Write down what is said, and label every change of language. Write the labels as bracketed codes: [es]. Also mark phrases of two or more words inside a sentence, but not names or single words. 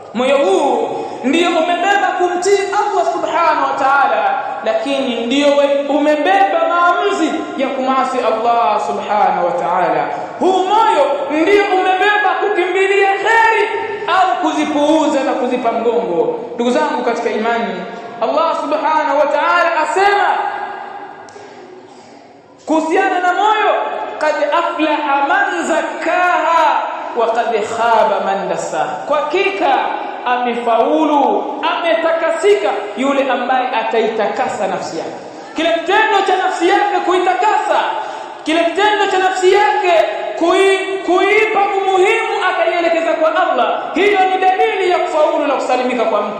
[sw] Moyo huu ndio umebeba kumtii [ar] Allah subhanahu wa ta'ala, [sw] lakini ndio umebeba maamuzi ya kumasi [ar] Allah subhanahu wa ta'ala. [sw] Huu moyo ndio umebeba kukimbilia kheri au kuzipuuza na kuzipa mgongo. Ndugu zangu katika imani, [ar] Allah subhanahu wa ta'ala [sw] asema kuhusiana na moyo, [ar] qad aflaha man zakkaha wa qad khaba man dassaha. [sw] Kwa hakika amefaulu, ametakasika yule ambaye ataitakasa nafsi yake. Kile kitendo cha nafsi yake kuitakasa, kile kitendo cha nafsi yake kuipa umuhimu akaielekeza kwa Allah, hiyo ni dalili ya kufaulu na kusalimika kwa mtu.